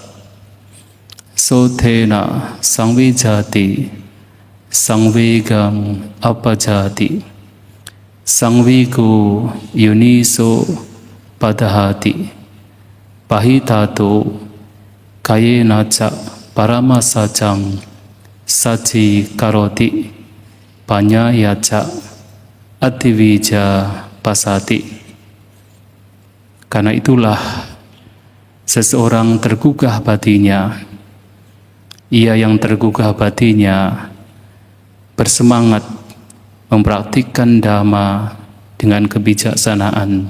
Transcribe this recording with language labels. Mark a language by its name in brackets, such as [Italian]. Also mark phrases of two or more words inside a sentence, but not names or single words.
[Pali] Sothena sangvijati sangvegam apajati sangvigo yuniso padahati pahitato kayena ca paramasajang saji karoti panyaya ca ativija pasati. [Indonesian] Karena itulah seseorang tergugah batinnya, ia yang tergugah batinnya bersemangat mempraktikkan dhamma dengan kebijaksanaan.